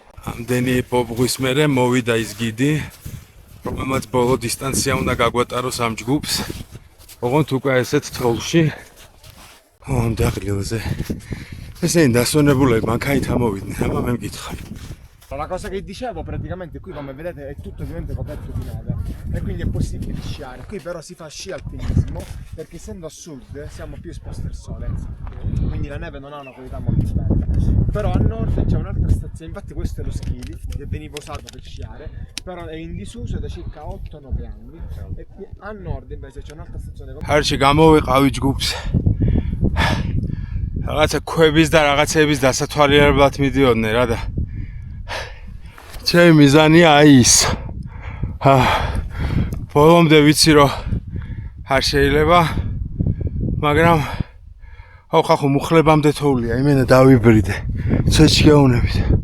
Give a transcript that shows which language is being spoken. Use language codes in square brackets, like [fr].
[ka] ამდენი ბობღვის მერე მოვიდა ის გიდი, რომელმაც ბოლო დისტანცია უნდა გაგვატაროს ამ ჯგუფს. ოღონდ უკვე ესეთ თოვლში. ამ დაღლილზე. ესენი დასვენებულები მანქანით ამოვიდნენ, აბა მე მკითხავ. [it] La cosa che dicevo praticamente qui come vedete è tutto ovviamente coperto di neve e quindi è possibile sciare. Qui però si fa sci alpinismo perché essendo a sud siamo più esposti al sole, quindi la neve non ha una qualità molto bella. Però a nord c'è un'altra stazione, infatti questo è lo ski lift che veniva usato per sciare, però è in disuso da circa 8-9 anni e qui a nord invece c'è un'altra stazione. [ka] Harci გამოვიყავი ჯგუფს. რაღაცა ქვების და რაღაცების დასათვალიერებლად მიდიოდნენ რა და ჩემი მიზანია აი ის. ბოლომდე ვიცი რომ არ შეიძლება, მაგრამ ხახო მუხლებამდე თოვლია, იმენა დავიბრიდე. ცეჩი გეუნებით.